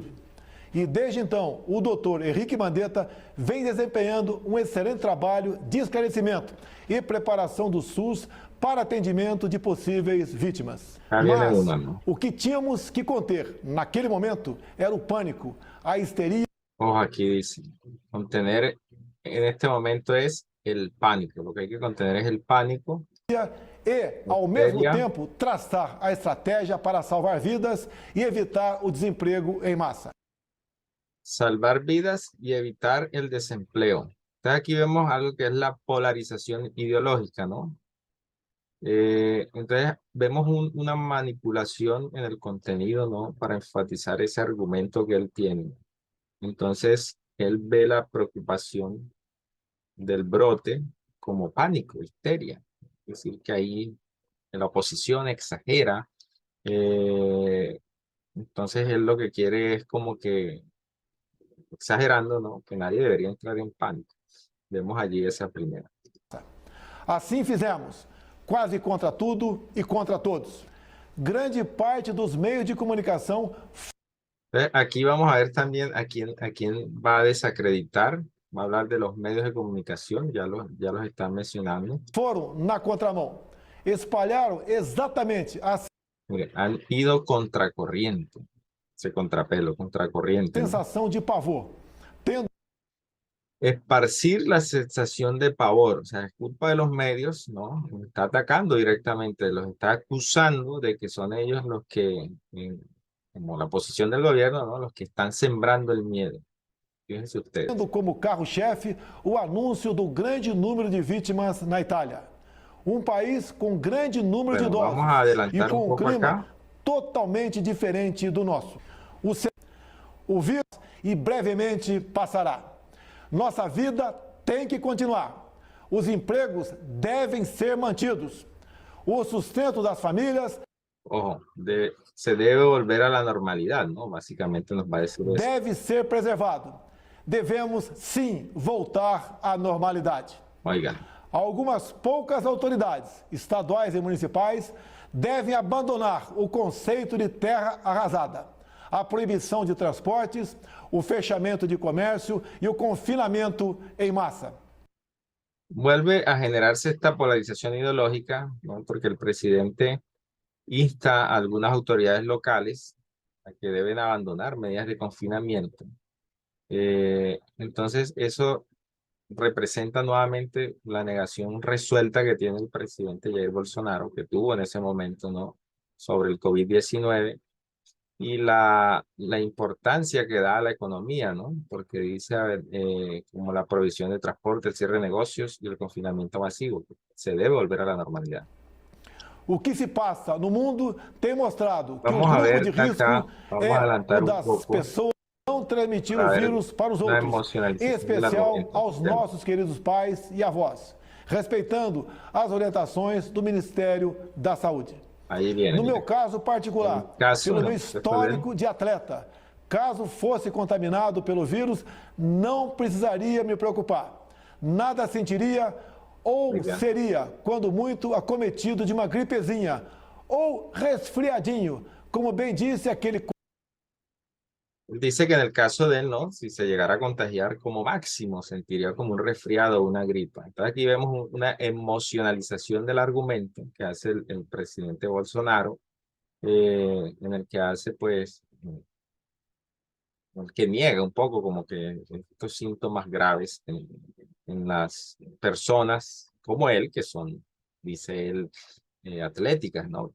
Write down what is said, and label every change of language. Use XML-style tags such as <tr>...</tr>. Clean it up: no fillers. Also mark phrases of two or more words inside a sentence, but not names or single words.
<pt>E desde então, o doutor Henrique Mandetta vem desempenhando um excelente trabalho de esclarecimento e preparação do SUS para atendimento de possíveis vítimas. Mas o que tínhamos que conter naquele momento era o pânico, a histeria.</pt> <es>Ojo, aquí dice, contener en este momento es el pánico. Lo que hay que contener es el pánico.</es> <pt>E, ao mesmo tempo, traçar a estratégia para salvar vidas e evitar o desemprego em massa.</pt> <es>Salvar vidas y evitar el desempleo. Entonces aquí vemos algo que es la polarización ideológica, ¿no? Entonces vemos una manipulación en el contenido, ¿no? Para enfatizar ese argumento que él tiene. Entonces él ve la preocupación del brote como pánico, histeria. Es decir, que ahí la oposición exagera. Entonces él lo que quiere es como que, exagerando, ¿no? Que nadie debería entrar en pánico. Vemos allí esa primera.</es> <pt>Assim fizemos, quase contra tudo e contra todos. Grande parte dos meios de comunicação.</pt> <es>Aquí vamos a ver también a quién va a desacreditar. Va a hablar de los medios de comunicación, ya los están mencionando.</es> <pt>Foram na contramão. Espalharam exatamente a</pt> <es>Mire, han ido contracorriente, ese contrapelo, contracorriente, ¿no?</es> <pt>sensação de pavor, tendo</pt> <es>Esparcir la sensación de pavor, o sea, es culpa de los medios, ¿no? Los está atacando directamente, los está acusando de que son ellos los que, como la posición del gobierno, ¿no? Los que están sembrando el miedo. Fíjense ustedes.</es> <pt>como carro-chefe o anúncio do grande número de vítimas na Itália. País com grande número de idosos</pt> <es>Vamos a</es> <pt>e</pt> <es>adelantar</es> <pt>com</pt> <es>un poco</es> <pt>clima</pt> <es>acá.</es> <pt>totalmente diferente do nosso. O vírus e brevemente passará. Nossa vida tem que continuar. Os empregos devem ser mantidos. O sustento das famílias</pt> <es>Ojo, se debe volver a la normalidad, ¿no? Básicamente nos va a decir eso.</es> <pt>deve ser preservado. Devemos, sim, voltar à normalidade.</pt> <es>Oigan,</es> <pt>Algumas poucas autoridades, estaduais e municipais, devem abandonar o conceito de terra arrasada, a proibição de transportes, o fechamento de comércio e o confinamento em massa.</pt> <es>vuelve a generarse esta polarización ideológica, ¿no? Porque el presidente insta a algunas autoridades locales a que deben abandonar medidas de confinamiento. Entonces, eso representa nuevamente la negación resuelta que tiene el presidente Jair Bolsonaro, que tuvo en ese momento, ¿no? Sobre el COVID-19 y la importancia que da a la economía, ¿no? Porque dice, como la provisión de transporte, el cierre de negocios y el confinamiento masivo. Se debe volver a la normalidad.</es> <pt>O que se passa no mundo tem mostrado que</pt> <es>Vamos</es> <pt>o</pt> <es>a</es> <pt>grupo</pt> <es>ver</es> <pt>de risco</pt> <es>acá, vamos a</es> <pt>é</pt> <es>adelantar</es> <pt>o</pt> <es>un</es> <pt>das</pt> <es>poco</es> <pt>pessoas não transmitir</pt> <es>para</es> <pt>o</pt> <es>ver</es> <pt>vírus para os</pt> <es>la</es> <pt>outros, em</pt> <es>emocionalización del</es> <pt>especial</pt> <es>argumento.</es> <pt>aos nossos queridos pais e avós, respeitando as orientações do Ministério da Saúde.</pt> <es>Ahí viene.</es> <pt>No meu caso particular, No caso, pelo no, meu histórico de atleta, caso fosse contaminado pelo vírus, não precisaria me preocupar. Nada sentiria ou Obrigado. seria, quando muito, acometido de uma gripezinha ou resfriadinho, como bem disse aquele.</pt> <es>Dice que en el caso de él, ¿no? Si se llegara a contagiar como máximo, sentiría como un resfriado o una gripa. Entonces aquí vemos una emocionalización del argumento que hace el presidente Bolsonaro en el que hace, pues, que niega un poco como que estos síntomas graves en las personas como él, que son, dice él, atléticas, ¿no?</es>